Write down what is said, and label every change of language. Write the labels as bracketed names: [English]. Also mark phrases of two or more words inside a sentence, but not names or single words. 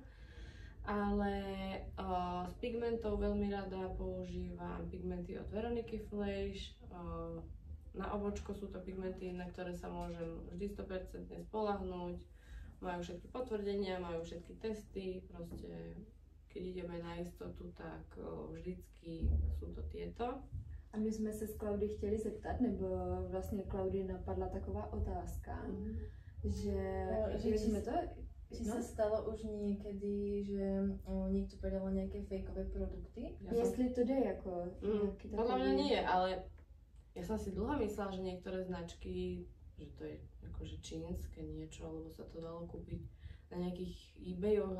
[Slovak] Ale z pigmentov veľmi rada používam pigmenty od Veroniky Flejš. Na obočko sú to pigmenty, na ktoré sa môžem vždy 100% spolahnúť. Majú všetky potvrdenia, majú všetky testy, proste keď ideme na istotu, tak vždycky sú to tieto. [Czech] A my jsme se s Klaudy chtěli zeptat, nebo vlastně Klaudy napadla taková otázka, že jsme to... [Slovak] Či sa stalo už niekedy, že niekto predal nejaké fejkové produkty? [Czech] Jestli to jde jako... [Slovak] Podľa mňa nie, ale ja som si dlho myslela, že niektoré značky, že to je akože čínske niečo, alebo sa to dalo kúpiť na nejakých eBayoch alebo na čom.